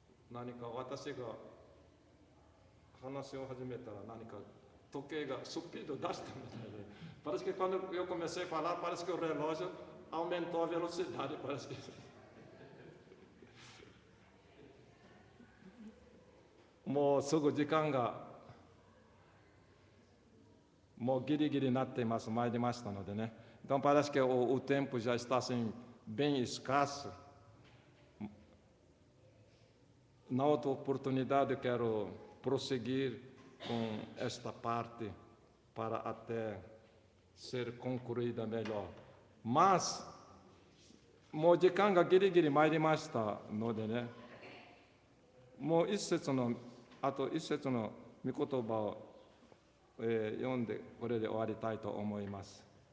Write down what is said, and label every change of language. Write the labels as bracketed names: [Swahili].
[Japanese] Nanika, 私が話を始めたら何か時計がスピード出したみたいで、 [Portuguese] parece que quando eu comecei a falar, parece que o relógio aumentou a velocidade, parece que. [Japanese] もうすぐ時間がもうギリギリになっています、参りましたのでね。 [Portuguese] Então parece que o tempo já está assim, bem escasso. Na outra oportunidade eu quero prosseguir com esta parte para até ser concluída melhor. [Japanese] Mas もう時間がギリギリ参りましたのでね、もう一節のあと一節の御言葉を、読んでこれで終わりたいと思います。